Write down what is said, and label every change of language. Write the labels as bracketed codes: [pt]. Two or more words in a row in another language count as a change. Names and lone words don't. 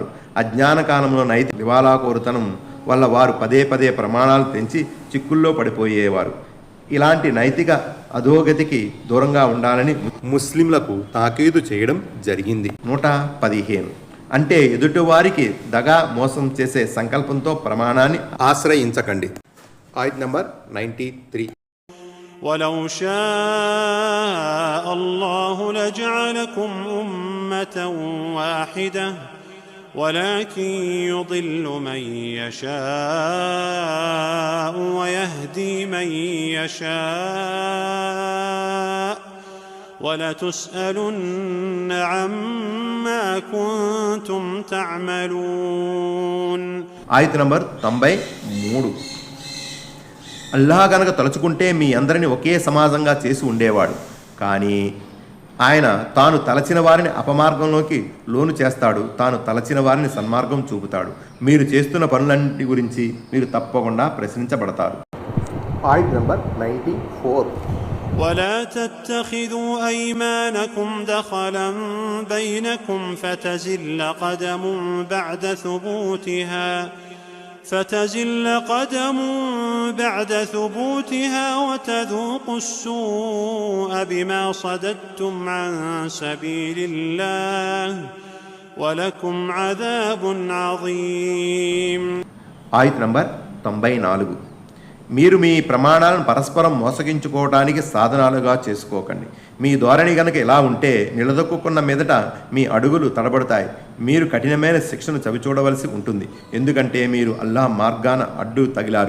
[te] అజ్ఞాన కాలంలో నైతిక దివాలాకోరుతనం వల్ల వారు పదే పదే ప్రమాణాలు తెంచి చిక్కుల్లో పడిపోయేవారు. ఇలాంటి నైతిక అధోగతికి దూరంగా ఉండాలని ముస్లింలకు తాకీదు చేయడం జరిగింది. 115. అంటే ఎదుటివారికి దగా మోసం చేసే సంకల్పంతో ప్రమాణాన్ని ఆశ్రయించకండి. ఆయత్ నంబర్ 93. [ar] ولو شاء الله لجعلكم أمة واحدة ولكن يضل من يشاء ويهدي من يشاء ولتسألن عما كنتم تعملون. [te] ఆయత్ నంబర్ 93. అల్లాహ్ గనక తలుచుకుంటే మీ అందరినీ ఒకే సమాజంగా చేసి ఉండేవాడు. కానీ ఆయన తాను తలచిన వారిని అపమార్గంలోకి లోను చేస్తాడు, తాను తలచిన వారిని సన్మార్గం చూపుతాడు. మీరు చేస్తున్న పనులన్నిటి గురించి మీరు తప్పకుండా ప్రశ్నించబడతారు. ఆయత్ నంబర్ 94. [ar] ولا تتخذوا أيمانكم دخلا بينكم فتزل قدم بعد ثبوتها وتذوقوا السوء بما صددتم عن سبيل الله ولكم عذاب عظيم. [te] ఆయత్ నంబర్ 94. మీరు మీ ప్రమాణాలను పరస్పరం మోసగించుకోవడానికి సాధనాలుగా చేసుకోకండి. మీ ధోరణి గనక ఇలా ఉంటే నిలదొక్కున్న మీదట మీ అడుగులు తడబడతాయి. మీరు కఠినమైన శిక్షను చవిచూడవలసి ఉంటుంది. ఎందుకంటే మీరు అల్లాహ్ మార్గాన అడ్డు తగిలారు.